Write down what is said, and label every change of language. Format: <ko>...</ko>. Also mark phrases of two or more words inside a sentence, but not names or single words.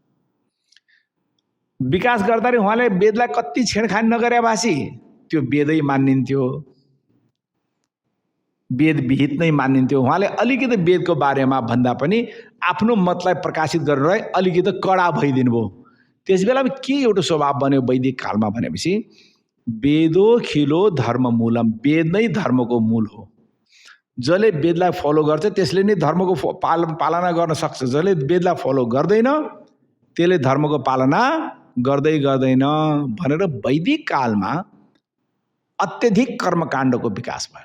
<ne>विकास गर्दाखेरि उहाँले वेदलाई कति छेडखानी नगरे भाषी त्यो वेदै मानिन्थ्यो, वेद विहित नै मानिन्थ्यो। उहाँले अलिकति वेदको बारेमा भन्दा पनि आफ्नो मतलाई प्रकाशित गरेर अलिकति कडा भइदिनु भयो। त्यस बेला के एउटा स्वभाव बन्यो वैदिक कालमा भनेपछि</ne> <sa>वेदो खिलो धर्म मूलम,</sa> <ne>वेद नै धर्मको मूल हो। जसले वेदलाई फलो गर्छ त्यसले नै धर्मको पालना गर्न सक्छ। जसले वेदलाई फलो गर्दैन त्यसले धर्मको पालना गर्दैन भनेर वैदिक कालमा अत्यधिक कर्मकाण्डको विकास भयो।</ne>